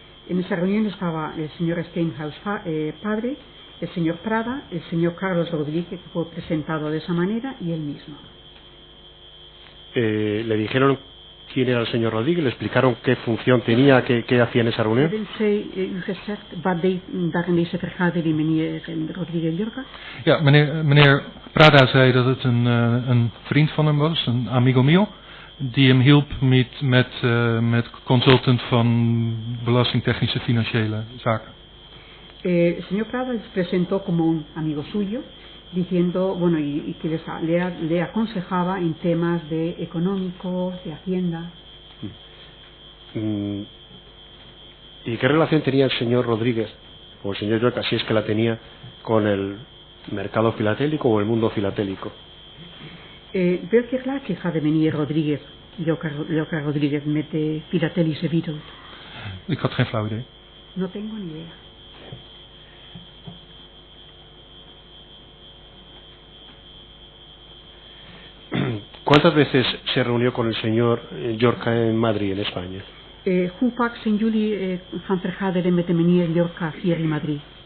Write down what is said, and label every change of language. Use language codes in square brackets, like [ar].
[es] En esa reunión estaba el señor Stenhuis padre, el señor Prada, el señor Carlos Rodríguez, que fue presentado de esa manera, y él mismo. ¿Le dijeron quién era el señor Rodríguez? ¿Le explicaron qué función tenía, qué hacía en esa reunión? [nl] Hebben zij u gezegd wat deed daar in deze vergadering meneer Rodríguez Llorca? Ja, meneer Prada zei dat het een vriend van hem was, een [es] amigo mio, [nl] die hem hielp met consultant van belastingtechnische financiële zaken. [es] El señor Prada les presentó como un amigo suyo, diciendo, bueno, y que le aconsejaba en temas de económicos, de hacienda. ¿Y qué relación tenía el señor Rodríguez, o el señor Llorca, si es que la tenía, con el mercado filatélico o el mundo filatélico? [nl] Welke relatie hadden meneer Rodríguez, Llorca Rodríguez, met de filatelische wereld? Ik had geen flauw idee. [es] No tengo ni idea. ¿Cuántas veces se reunió con el señor Llorca en Madrid, en España? [nl] Hoe vaak zijn jullie gaan vergaderen met de meneer Llorca hier in Madrid?